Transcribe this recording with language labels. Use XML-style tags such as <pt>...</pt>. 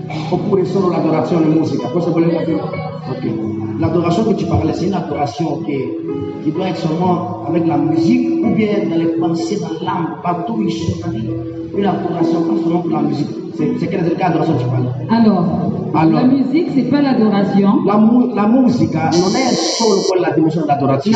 <it>Oppure solo l'adorazione musica, questo voleva dire? Ok.</it> <fr>L'adoration que tu parlais, c'est une adoration qui doit être seulement avec la musique ou bien dans les pensées, dans l'âme, partout où ils sont. Une adoration, pas seulement pour la musique. C'est quel est l'adoration que tu parles? Alors, la musique, c'est pas l'adoration.</fr> <it>La musica non è solo quella dimensione dell'adorazione.</it>